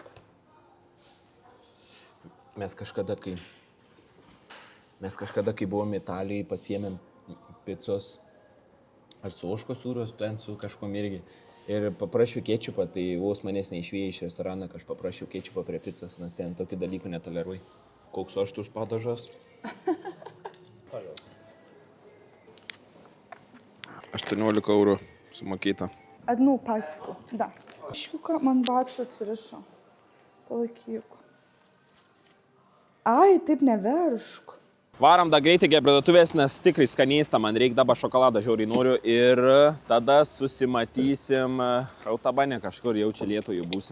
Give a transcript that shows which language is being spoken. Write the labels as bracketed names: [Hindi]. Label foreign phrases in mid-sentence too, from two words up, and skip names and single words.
[Lithuanian] Mes kažkada, kai buvom Italijai, pasiėmėm picos ar su ožkos sūrios, ten su kažkom irgi. Ir paprašiau kečupą, tai vos manęs neišvėjo iš restorano, kad aš paprašiau kečupą prie picos, nes ten tokių dalykų netoleruoju. Koks aštus padažas? 18 eurų sumokėta. [Russian] Одну пачку, да. [Lithuanian] Škiuką man bačiu atsirišo. Palaikyk. Ai, taip neveršk. Varam dar greitai prie parduotuvės, nes tikrai skanėsta, man reikia dabar šokoladą žiauriai noriu ir tada susimatysim autobane kažkur, jau čia Lietuvoje būsim.